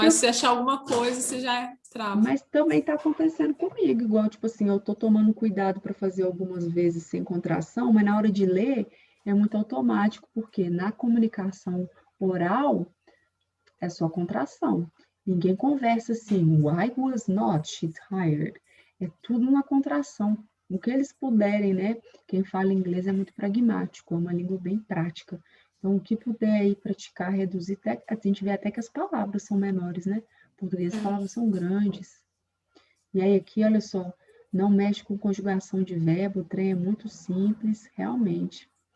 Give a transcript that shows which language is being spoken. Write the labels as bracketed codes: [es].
[pt] Aí se você achar alguma coisa, você já trava. Mas também está acontecendo comigo, igual, tipo assim, eu tô tomando cuidado para fazer algumas vezes sem contração, mas na hora de ler, é muito automático, porque na comunicação oral é só contração. Ninguém conversa assim, [en] why was not she tired? [pt] É tudo uma contração. O que eles puderem, né? Quem fala inglês é muito pragmático, é uma língua bem prática. Então, o que puder aí praticar, reduzir, a gente vê até que as palavras são menores, né? Em português, as palavras são grandes. E aí, aqui, olha só, não mexe com conjugação de verbo, o trem é muito simples, realmente.